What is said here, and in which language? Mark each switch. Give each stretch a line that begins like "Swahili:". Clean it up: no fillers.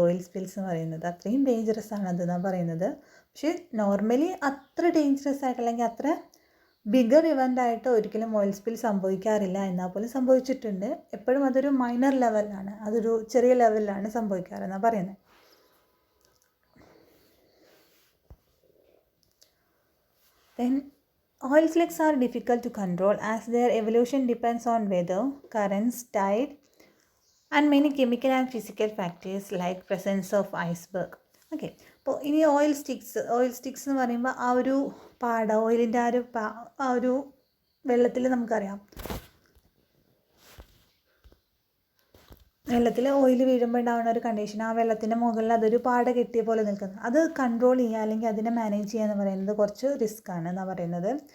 Malayalam: Oil spills എന്ന് പറയുന്നത് അത്രയും ഡേഞ്ചറസ് ആണ് അതെന്നാണ് പറയുന്നത്. പക്ഷേ നോർമലി അത്ര ഡേഞ്ചറസ് ആയിട്ട് അല്ലെങ്കിൽ അത്ര ബിഗർ ഇവൻ്റ് ആയിട്ട് ഒരിക്കലും ഓയിൽ സ്പിൽ സംഭവിക്കാറില്ല, എന്നാൽ പോലും സംഭവിച്ചിട്ടുണ്ട്. എപ്പോഴും അതൊരു മൈനർ ലെവലിലാണ്, അതൊരു ചെറിയ ലെവലിലാണ് സംഭവിക്കാറെന്നാണ് പറയുന്നത്.
English: Then oil slicks are difficult to control as their evolution depends on weather, currents, tide and many chemical and physical factors like presence of iceberg.
Malayalam: Okay, അപ്പോൾ ഇനി ഓയിൽ സ്റ്റിക്സ് എന്ന് പറയുമ്പോൾ ആ ഒരു ഓയിലിൻ്റെ ആ ഒരു വെള്ളത്തിൽ നമുക്കറിയാം, വെള്ളത്തിൽ ഓയിൽ വീഴുമ്പോൾ ഉണ്ടാകുന്ന ഒരു കണ്ടീഷൻ, ആ വെള്ളത്തിൻ്റെ മുകളിൽ അതൊരു പാട കെട്ടിയ പോലെ നിൽക്കുന്നത്, അത് കൺട്രോൾ ചെയ്യുക അല്ലെങ്കിൽ അതിനെ മാനേജ് ചെയ്യുക എന്ന് പറയുന്നത് കുറച്ച് റിസ്ക് ആണ് എന്നാണ് പറയുന്നത്.